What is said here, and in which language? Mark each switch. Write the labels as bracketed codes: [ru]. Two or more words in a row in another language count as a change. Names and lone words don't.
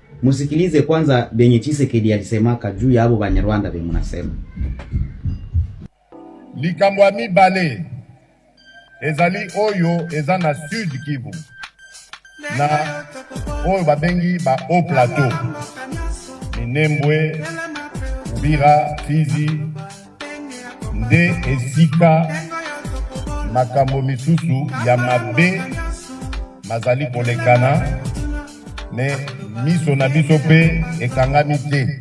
[sw] Musikilize kwanza benye Tshisekedi alisemaka juu ya abo Banyarwanda benye munasema. [ln] Likambo ya mibale ezali oyo eza na Sud Kivu na oyo babengi ba Haut Plateau, Minembwe, Uvira, Fizi, nde esika makambo misusu ya mabe mazali kolekana, me miso na biso pe ekangami te.